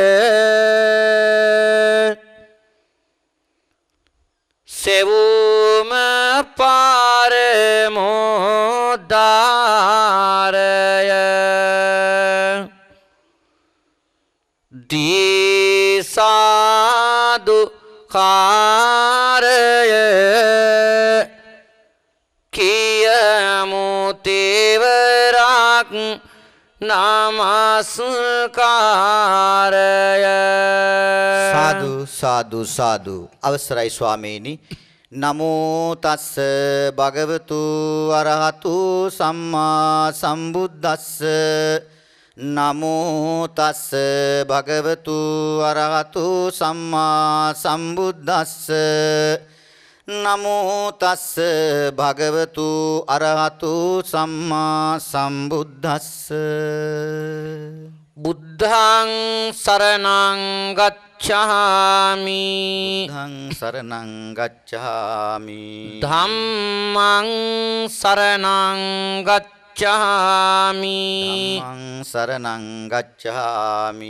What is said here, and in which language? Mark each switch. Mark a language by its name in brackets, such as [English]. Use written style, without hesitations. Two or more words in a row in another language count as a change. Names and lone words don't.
[Sinhala] සෙවුම පරමෝදාරය දීසාදු කාරය කියමු තෙවරක් නමස්කාරය සාදු සාදු සාදු අවසරයි ස්වාමීනි [Pali] නමෝ තස්ස භගවතු අරහතු සම්මා සම්බුද්දස්ස නමෝ තස්ස භගවතු අරහතු සම්මා සම්බුද්දස්ස නමෝ තස්ස භගවතු අරහතු සම්මා සම්බුද්දස්ස බුද්ධං සරණං ගච්ඡාමි බුද්ධං සරණං ගච්ඡාමි ධම්මං සරණං ගච්ඡාමි ධම්මං සරණං ගච්ඡාමි